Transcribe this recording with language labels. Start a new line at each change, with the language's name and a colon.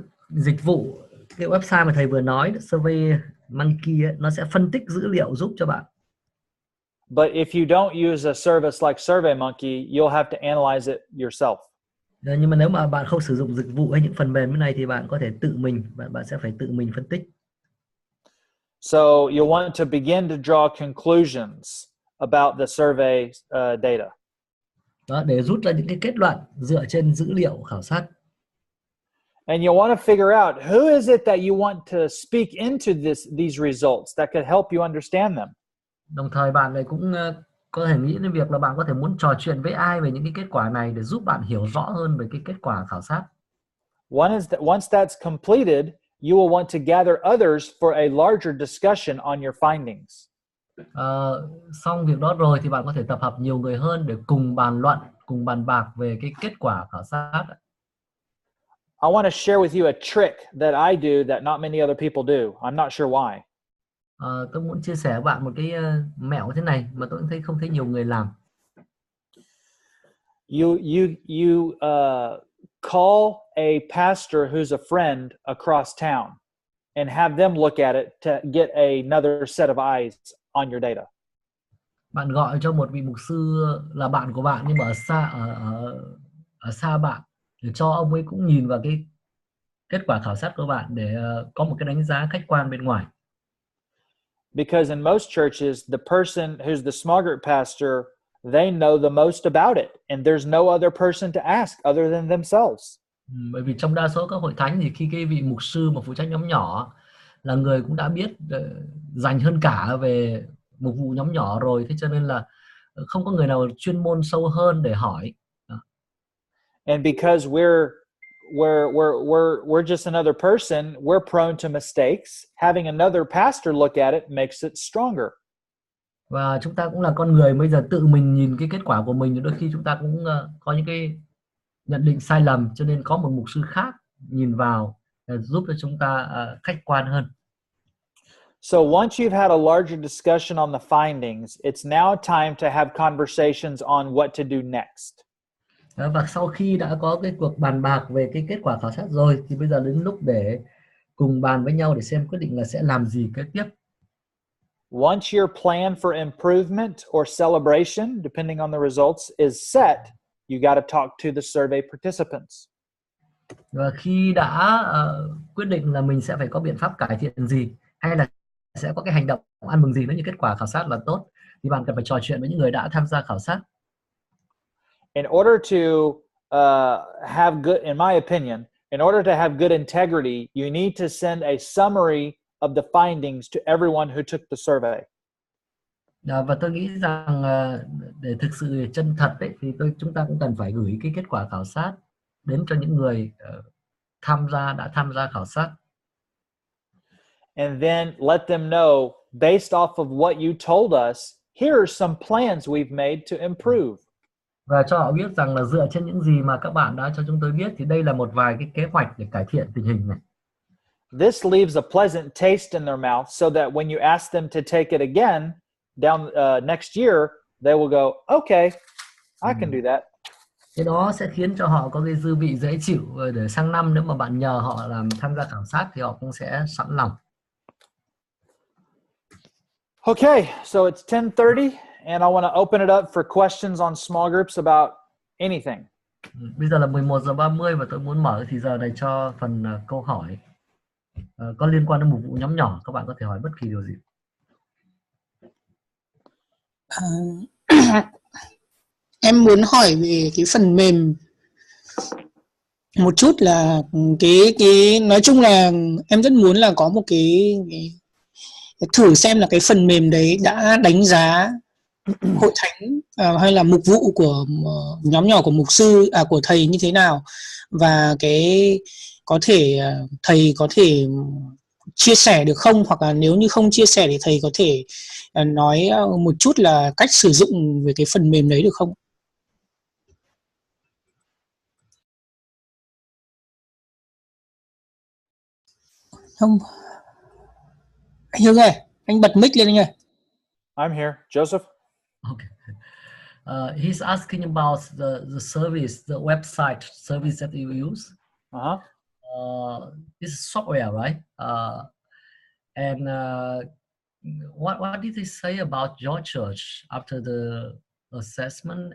Vietnamese: Dịch vụ, cái website mà thầy vừa nói, Survey Monkey ấy, nó sẽ phân tích dữ liệu giúp cho bạn.
English: But if you don't use a service like Survey Monkey, you'll have to analyze it yourself.
Vietnamese: Nhưng mà nếu mà bạn không sử dụng dịch vụ hay những phần mềm như này thì bạn có thể tự mình, bạn sẽ phải tự mình phân tích.
English: So you'll want to begin to draw conclusions about the survey data.
Vietnamese: Đó, để rút ra những cái kết luận dựa trên dữ liệu khảo sát.
English: And you'll want to figure out who is it that you want to speak into these results that could help you understand them.
Vietnamese: Đồng thời bạn lại cũng có thể nghĩ đến việc là bạn có thể muốn trò chuyện với ai về những cái kết quả này để giúp bạn hiểu rõ hơn về cái kết quả khảo sát.
English: Once that's completed, you will want to gather others for a larger discussion on your findings.
Vietnamese: Xong việc đó rồi thì bạn có thể tập hợp nhiều người hơn để cùng bàn luận, cùng bàn bạc về cái kết quả khảo sát.
English: I want to share with you a trick that I do that not many other people do. I'm not sure why.
Vietnamese: Tôi muốn chia sẻ với bạn một cái mẹo thế này mà tôi không thấy nhiều người làm.
English: You call a pastor who's a friend across town and have them look at it to get another set of eyes on your data.
Vietnamese: Bạn gọi cho một vị mục sư là bạn của bạn nhưng mà ở xa bạn để cho ông ấy cũng nhìn vào cái kết quả khảo sát của bạn để có một cái đánh giá khách quan bên ngoài.
English: Because in most churches, the person who's the small group pastor, they know the most about it, and there's no other person to ask other than themselves.
Vietnamese: Bởi vì trong đa số các hội thánh thì khi cái vị mục sư mà phụ trách nhóm nhỏ là người cũng đã biết dành hơn cả về mục vụ nhóm nhỏ rồi, thế cho nên là không có người nào chuyên môn sâu hơn để hỏi.
English: And because we're just another person, we're prone to mistakes. Having another pastor look at it makes it stronger.
Vietnamese: Và chúng ta cũng là con người, bây giờ tự mình nhìn cái kết quả của mình, đôi khi chúng ta cũng có những cái nhận định sai lầm, cho nên có một mục sư khác nhìn vào giúp cho chúng ta khách quan hơn.
English: So once you've had a larger discussion on the findings, it's now time to have conversations on what to do next.
Vietnamese: Và sau khi đã có cái cuộc bàn bạc về cái kết quả khảo sát rồi thì bây giờ đến lúc để cùng bàn với nhau để xem quyết định là sẽ làm gì kế tiếp.
English: Once your plan for improvement or celebration, depending on the results, is set, you got to talk to the survey participants.
Vietnamese: Và khi đã quyết định là mình sẽ phải có biện pháp cải thiện gì hay là sẽ có cái hành động ăn mừng gì nếu như kết quả khảo sát là tốt thì bạn cần phải trò chuyện với những người đã tham gia khảo sát.
English: In order to have good, in my opinion, in order to have good integrity, you need to send a summary of the findings to everyone who took the survey.
Vietnamese: Và tôi nghĩ rằng để thực sự chân thật ấy, thì chúng ta cũng cần phải gửi cái kết quả khảo sát đến cho những người đã tham gia khảo sát.
English: And then let them know, based off of what you told us, here are some plans we've made to improve.
Vietnamese: Và cho họ biết rằng là dựa trên những gì mà các bạn đã cho chúng tôi biết thì đây là một vài cái kế hoạch để cải thiện tình hình này.
English: This leaves a pleasant taste in their mouth so that when you ask them to take it again down next year, they will go, okay, I can do that.
Vietnamese: Cái đó sẽ khiến cho họ có cái dư vị dễ chịu để sang năm nếu mà bạn nhờ họ tham gia khảo sát thì họ cũng sẽ sẵn lòng.
English: Okay, so it's 10:30 and I want to open it up for questions on small groups about anything.
Vietnamese: Bây giờ là 11:30 và tôi muốn mở thì giờ này cho phần câu hỏi có liên quan đến mục vụ nhóm nhỏ. Các bạn có thể hỏi bất kỳ điều gì. Em muốn hỏi về cái phần mềm một chút là cái nói chung là em rất muốn là có một cái thử xem là cái phần mềm đấy đã đánh giá hội thánh hay là mục vụ của nhóm nhỏ của mục sư của thầy như thế nào, và cái có thể thầy có thể chia sẻ được không, hoặc là nếu như không chia sẻ thì thầy có thể nói một chút là cách sử dụng về cái phần mềm đấy được không? Không, anh Hưng ơi, anh bật mic lên anh ơi.
English: I'm here, Joseph. Okay. He's asking about the service, the website service that you use. It's software, right? And what did they say about your church after the assessment?